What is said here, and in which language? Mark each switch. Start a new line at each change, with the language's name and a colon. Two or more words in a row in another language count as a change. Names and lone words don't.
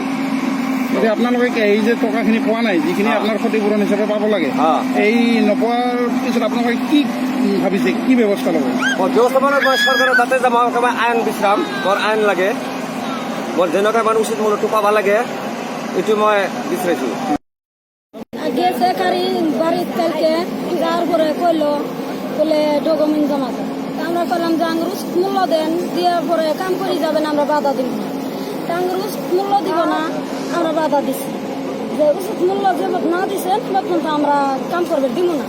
Assamese: এতিয়া আপোনালোকে এই যে টকাখিনি পোৱা নাই, যিখিনি আপোনাৰ ক্ষতিপূৰণ হিচাপে পাব লাগে, এই নোপোৱাৰ পিছত আপোনালোকে কি ভাবিছে, কি ব্যৱস্থা ল'ব? ব্যৱস্থা মানে মই চৰকাৰৰ তাতে যাম, একেবাৰে আইন বিচাৰাম। মোৰ আইন লাগে, মোৰ যেনেকুৱা মানে উচিত মূল্যটো পাব লাগে, এইটো মই বিচাৰিছোঁ।
Bangla: গেছে কারি বাড়ির কালকে যাওয়ার পরে কইলো বলে ডকুমেন্ট জমা দেন। আমরা কইলাম যে আঙ্গুর মূল্য দেন, দেওয়ার পরে কাম করে যাবেন, আমরা বাধা দিব না। আঙ্গুর মূল্য দিব না, আমরা বাধা দিছি যে উচিত মূল্য যে না দিচ্ছেন তখন তো আমরা কাম করবে দিব না।